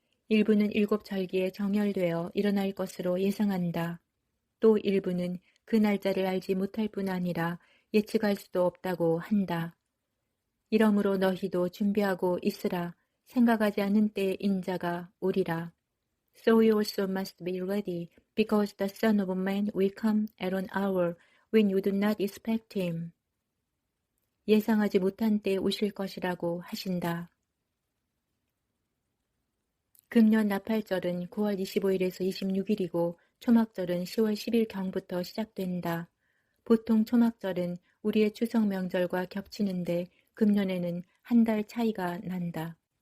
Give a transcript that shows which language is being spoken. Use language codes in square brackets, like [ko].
[ko] 일부는 일곱 절기에 정열되어 일어날 것으로 예상한다. 또 일부는 그 날짜를 알지 못할 뿐 아니라 예측할 수도 없다고 한다. 이러므로 너희도 준비하고 있으라. 생각하지 않은 때에 인자가 오리라. [en] So you also must be ready, because the Son of Man will come at an hour when you do not expect him. [ko] 예상하지 못한 때에 오실 것이라고 하신다. 금년 나팔절은 9월 25일에서 26일이고 초막절은 10월 10일경부터 시작된다. 보통 초막절은 우리의 추석 명절과 겹치는데 금년에는 한 달 차이가 난다.